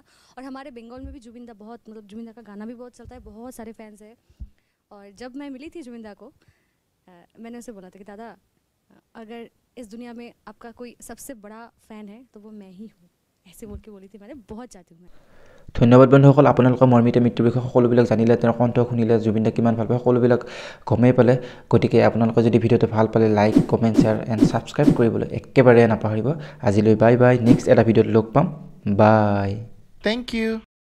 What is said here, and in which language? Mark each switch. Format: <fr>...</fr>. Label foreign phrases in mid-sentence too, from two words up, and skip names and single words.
<hi>और हमारे बंगाल में भी जुबिन दा बहुत, मतलब जुबिन दा का गाना भी बहुत चलता है, बहुत सारे फैंस हैं। और जब मैं मिली थी जुबिन दा को, मैंने उसे बोला था कि दादा, अगर इस दुनिया में आपका कोई सबसे बड़ा फ़ैन है तो वो मैं ही हूँ, ऐसे बोल के बोली थी। मैंने बहुत चाहती हूँ मैं।</hi> <as>ধন্যবাদ বন্ধুসকল, আপোনালোকে মাৰ্মিতা মিত্ৰৰ বিষয়ে সকলোবিলাক জানিলে, তেওঁৰ কণ্ঠ শুনিলে, জুবিন দা কিমান ভাল পায় সকলোবিলাক গমেই পালে। গতিকে আপোনালোকে যদি ভিডিঅ'টো ভাল পালে,</as> <en>like, comment, share and subscribe</en> <as>কৰিবলৈ একেবাৰে নাপাহৰিব। আজিলৈ</as> <en>bye bye,</en> <as>নেক্সট এটা ভিডিঅ'ত লগ পাম। বাই,</as> <en>thank you.</en>